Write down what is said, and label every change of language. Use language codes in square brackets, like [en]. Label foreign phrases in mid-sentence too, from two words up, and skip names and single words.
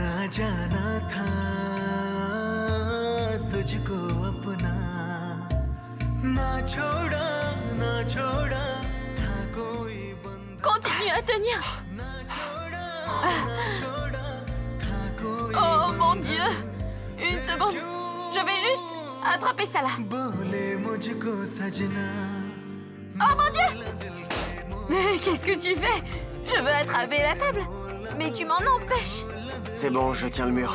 [hi] जाना था तुझको अपना ना छोड़ा था कोई बंदा [fr] Continue à tenir. [hi] ना छोड़ा था कोई [fr] Oh mon Dieu. Une seconde. Je vais juste attraper ça là. [hi] बोले मुझको सजना [fr] Oh mon Dieu. Mais qu'est-ce que tu fais? Je veux attraper la table. Mais tu m'en empêches. C'est bon, je tiens le mur.